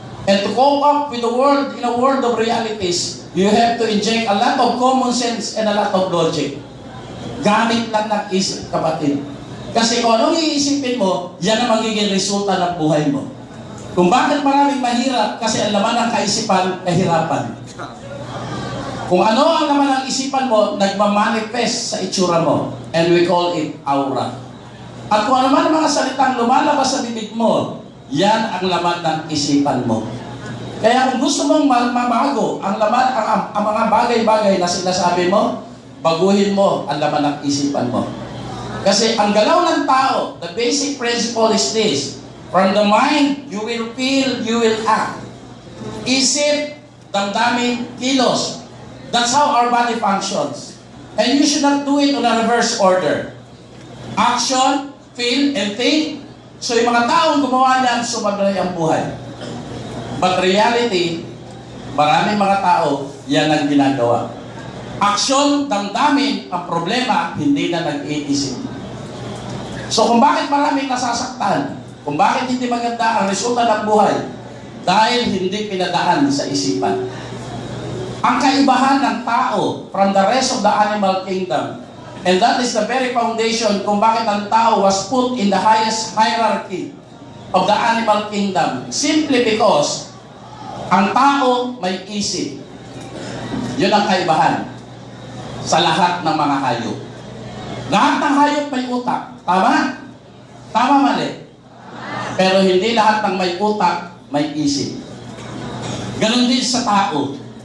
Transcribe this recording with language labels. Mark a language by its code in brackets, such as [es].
[en] And to cope up with the world in a world of realities, you have to inject a lot of common sense and a lot of logic. [tl] Gamit lang ng isip, kapatid. Kasi kung anong iisipin mo, yan ang magiging resulta ng buhay mo. Kung bakit maraming mahirap, kasi ang laman ng kaisipan, kahirapan. Kung ano ang laman ng isipan mo, nagmamanifest sa itsura mo. [en] And we call it aura. [tl] At kung ano man ang mga salitang lumalabas sa bibig mo, yan ang laman ng isipan mo. Kaya kung gusto mong mabago ang laman, ang mga bagay-bagay na sinasabi mo, baguhin mo ang laman ng isipan mo. Kasi ang galaw ng tao, [en] the basic principle is this: from the mind, you will feel, you will act. [tl] Isip, damdamin, kilos. [en] That's how our body functions. And you should not do it on a reverse order. Action, feel, and think. [tl] So yung mga taong gumawa niyan, sumablay ang buhay. [en] But reality, [tl] maraming mga tao, yan ang ginagawa. Action, damdamin, ang problema, hindi na nag-iisip. So kung bakit maraming nasasaktan, kung bakit hindi maganda ang resulta ng buhay, dahil hindi pinadaan sa isipan. Ang kaibahan ng tao [en] from the rest of the animal kingdom. And that is the very foundation [tl] kung bakit ang tao [en] was put in the highest hierarchy of the animal kingdom. [tl] Simply because ang tao may isip. Yun ang kaibahan sa lahat ng mga hayop. Lahat ng hayop may utak. Tama? Tama, mali? Pero hindi lahat ng may utak may isip. Ganon din sa tao.